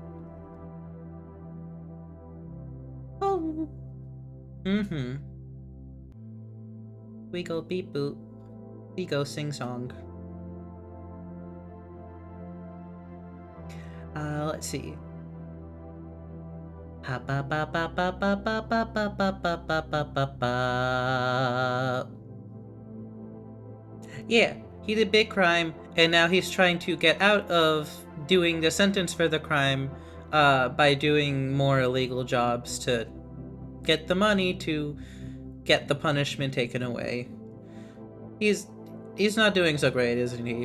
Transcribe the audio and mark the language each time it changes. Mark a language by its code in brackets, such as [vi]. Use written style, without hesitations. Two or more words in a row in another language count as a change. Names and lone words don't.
[en] Oh. Mm-hmm. We go beep boop. We go sing song. Let's see. Ha ba ba ba ba ba ba ba ba ba ba ba ba ba. Yeah, he did a big crime, and now he's trying to get out of doing the sentence for the crime by doing more illegal jobs to get the money to get the punishment taken away. He's not doing so great, isn't he?